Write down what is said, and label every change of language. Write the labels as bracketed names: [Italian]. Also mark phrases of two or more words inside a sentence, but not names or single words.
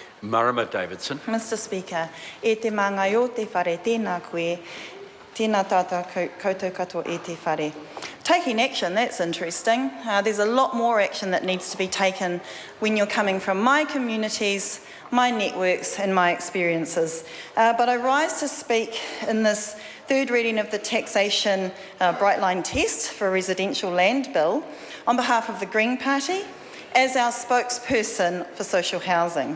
[English] Marama Davidson. Mr. Speaker, [Māori] e te mangai o te whare tēnā koe, tēnā tātou koutou katoa e te whare. [English] Taking action, that's interesting. There's a lot more action that needs to be taken when you're coming from my communities, my networks and my experiences. But I rise to speak in this third reading of the Taxation Bright Line Test for a Residential Land Bill on behalf of the Green Party as our spokesperson for social housing.